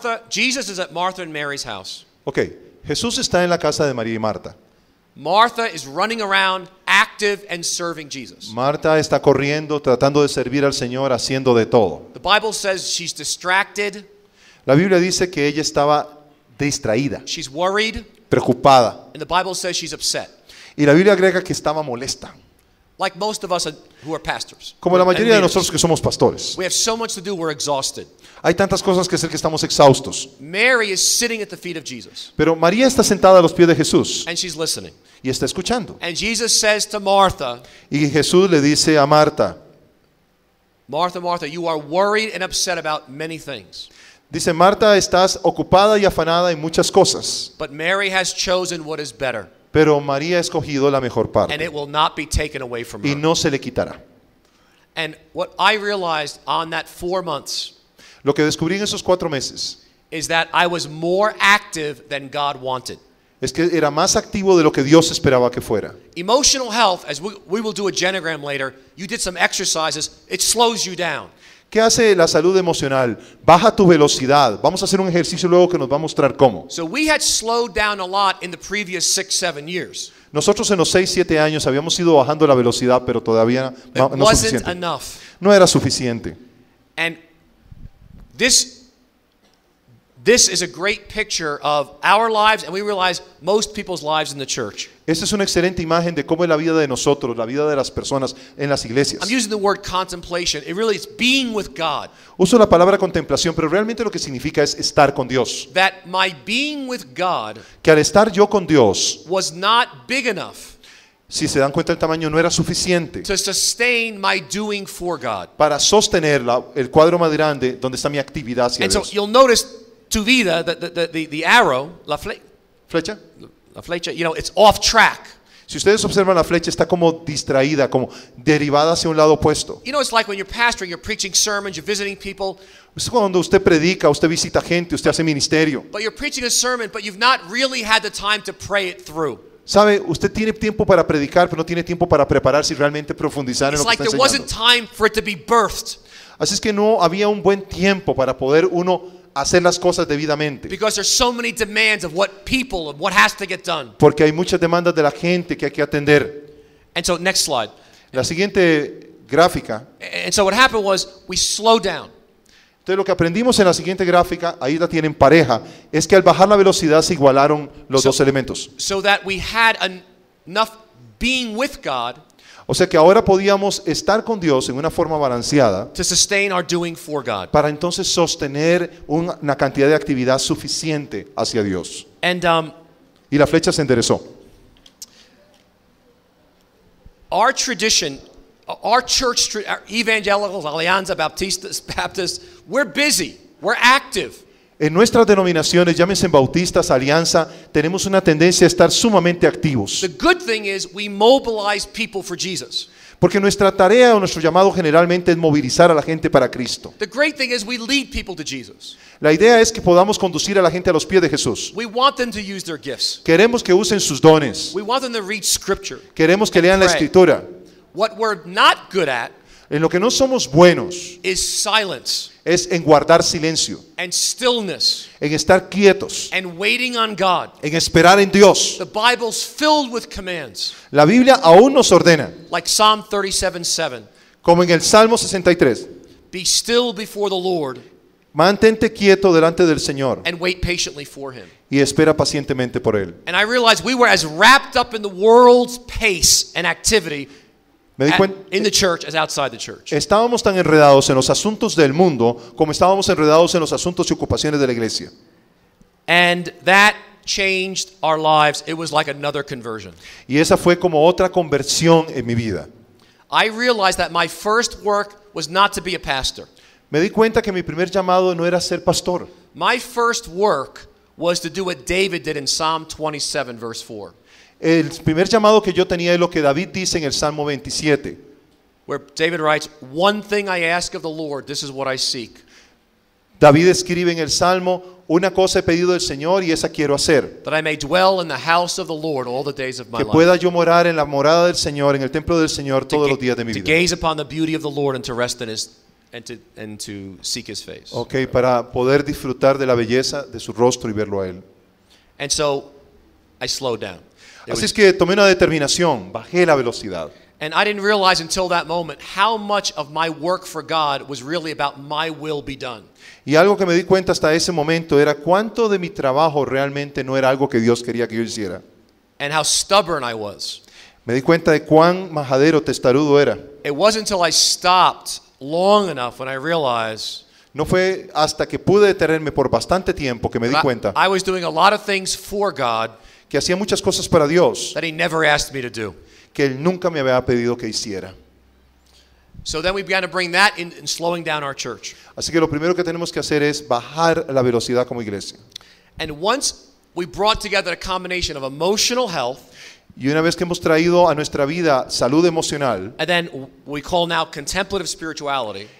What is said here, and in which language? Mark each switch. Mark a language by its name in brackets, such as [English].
[English] Jesus is at Martha and Mary's house. [Spanish] Ok, Jesús está en la casa de María y Marta. [English] Martha is running around, active and serving Jesus. [Spanish] Marta está corriendo, tratando de servir al Señor, haciendo de todo. [English] The Bible says she's distracted, [Spanish] La Biblia dice que ella estaba distraída, [English] she's worried, [Spanish] preocupada. [English] and the Bible says she's upset. [Spanish] Y la Biblia agrega que estaba molesta. [English] Like most of us who are pastors. [Spanish] Como la [English] and [Spanish] mayoría de [English] leaders. [Spanish] nosotros que somos pastores. [English] We have so much to do, we're exhausted. [Spanish] Hay tantas cosas que hacer que estamos exhaustos. [English] Mary is sitting at the feet of Jesus. [Spanish] Pero María está sentada a los pies de Jesús [English] And she's listening. [Spanish] y está escuchando. [English] And Jesus says to Martha, [Spanish] Y Jesús le dice a Marta, [English] Martha, Martha, you are worried and upset about many things. [Spanish] dice, Marta, estás ocupada y afanada en muchas cosas, [English] But Mary has chosen what is better. [Spanish] pero María ha escogido la mejor [English] And [Spanish] parte [English] it will not be taken away from [Spanish] y [English] her. [Spanish] no se le quitará. [English] And what I realized on that 4 months [Spanish] Lo que descubrí en esos 4 meses [English] is that I was more active than God wanted. [Spanish] es que era más activo de lo que Dios esperaba que fuera. [English] Emotional health, as we will do a genogram later, you did some exercises, it slows you down. [Spanish] ¿Qué hace la salud emocional? Baja tu velocidad. Vamos a hacer un ejercicio luego que nos va a mostrar cómo. [English] So we had slowed down a lot in the previous 6-7 years. [Spanish] Nosotros en los 6-7 años habíamos ido bajando la velocidad, pero todavía [English] It [Spanish] no [English] wasn't [Spanish] suficiente. [English] enough. [Spanish] No era suficiente. [English] And this is a great picture of our lives, and we realize most people's lives in the church. [Spanish] Esta es una excelente imagen de cómo es la vida de nosotros, la vida de las personas en las iglesias. [English] I'm using the word contemplation. It really is being with God. [Spanish] Uso la palabra contemplación, pero realmente lo que significa es estar con Dios. [English] That my being with God [Spanish] Que al estar yo con Dios, [English] was not big enough [Spanish] si se dan cuenta el tamaño, no era suficiente [English] to sustain my doing for God. [Spanish] para sostener el cuadro más grande donde está mi actividad hacia [English] And so [Spanish] Dios. [English] you'll notice to VIDA, the arrow, [Spanish] ¿Flecha? la flecha, [English] you know, it's off track. [Spanish] Si ustedes observan, la flecha está como distraída, como derivada hacia un lado opuesto. [English] You know, it's like when you're pastoring, you're preaching sermons, you're visiting people, [Spanish] Es cuando usted predica, usted visita gente, usted hace ministerio. [English] but you're preaching a sermon, but you've not really had the time to pray it through. [Spanish] Sabe, usted tiene tiempo para predicar, pero no tiene tiempo para prepararse y realmente profundizar en [English] It's [Spanish] lo que [English] like [Spanish] está [English] there wasn't [Spanish] enseñando. [English] time for it to be birthed [Spanish] Así es que no había un buen tiempo para poder uno hacer las cosas debidamente. [English] because there's so many demands of what people and what has to get done. [Spanish] Porque hay muchas demandas de la gente que hay que atender. [English] And so, next slide. [Spanish] La siguiente gráfica. [English] And so what happened was we slowed down. [Spanish] Entonces lo que aprendimos en la siguiente gráfica, ahí la tienen pareja, es que al bajar la velocidad se igualaron los dos elementos. [English] So that we had enough being with God [Spanish] O sea que ahora podíamos estar con Dios en una forma balanceada [English] to sustain our doing for God. [Spanish] para entonces sostener una cantidad de actividad suficiente hacia Dios. [English] And [Spanish] Y la flecha se enderezó. [English] our tradition, our church, our evangelicals, Alianza, Baptists, we're busy, we're active. [Spanish] En nuestras denominaciones, llámense bautistas, alianza, tenemos una tendencia a estar sumamente activos. [English] The good thing is we mobilize people for Jesus. [Spanish] Porque nuestra tarea o nuestro llamado generalmente es movilizar a la gente para Cristo. [English] The great thing is we lead people to Jesus. [Spanish] La idea es que podamos conducir a la gente a los pies de Jesús. [English] We want them to use their gifts. [Spanish] Queremos que usen sus dones. [English] We want them to read scripture. [Spanish] Queremos que lean la [English] Pray. [Spanish] escritura. [English] What we're not good at [Spanish] En lo que no somos buenos [English] is silence [Spanish] es en guardar silencio, [English] and stillness [Spanish] en estar quietos, [English] and waiting on God. [Spanish] en esperar en Dios. [English] The Bible's filled with commands, [Spanish] La Biblia aún nos ordena, [English] like Psalm 37:7. [Spanish] como en el Salmo 63, [English] Be still before the Lord [Spanish] mantente quieto delante del Señor [English] and wait patiently for Him. [Spanish] y espera pacientemente por Él. [English] And I realized we were as wrapped up in the world's pace and activity [Spanish] Me di cuenta, [English] in the church as outside the church. [Spanish] estábamos tan enredados en los asuntos del mundo como estábamos enredados en los asuntos y ocupaciones de la iglesia. [English] And that changed our lives. It was like another conversion. [Spanish] Y esa fue como otra conversión en mi vida. [English] I realized that my first work was not to be a pastor. [Spanish] Me di cuenta que mi primer llamado no era ser pastor. [English] My first work was to do what David did in Psalm 27 verse 4. [Spanish] El primer llamado que yo tenía es lo que David dice en el Salmo 27. [English] Where David writes, "One thing I ask of the Lord, this is what I seek, [Spanish] David escribe en el Salmo, una cosa he pedido del Señor y esa quiero hacer. [English] that I may dwell in the house of the Lord all the days of my [Spanish] Que [English] life." [Spanish] pueda yo morar en la morada del Señor, en el templo del Señor todos los días de mi [English] To [Spanish] vida. [English] gaze upon the beauty of the Lord and to rest in His and to seek His face. [Spanish] Ok, para poder disfrutar de la belleza de su rostro y verlo a Él. [English] And so I slowed down. [Spanish] Así es que tomé una determinación, bajé la velocidad. [English] And I didn't realize until that moment how much of my work for God was really about my will be done. [Spanish] Y algo que me di cuenta hasta ese momento era cuánto de mi trabajo realmente no era algo que Dios quería que yo hiciera. [English] And how stubborn I was. [Spanish] Me di cuenta de cuán majadero, testarudo era. [English] It wasn't until I stopped long enough when I realized [Spanish] No fue hasta que pude detenerme por bastante tiempo que me di cuenta [English] I was doing a lot of things for God [Spanish] que hacía muchas cosas para Dios [English] that He never asked me to do. [Spanish] que Él nunca me había pedido que hiciera. [English] So then we began to bring that in slowing down our church. [Spanish] Así que lo primero que tenemos que hacer es bajar la velocidad como iglesia. [English] And once we brought together a combination of emotional health, [Spanish] Y una vez que hemos traído a nuestra vida salud emocional [English] and then we call now contemplative spirituality.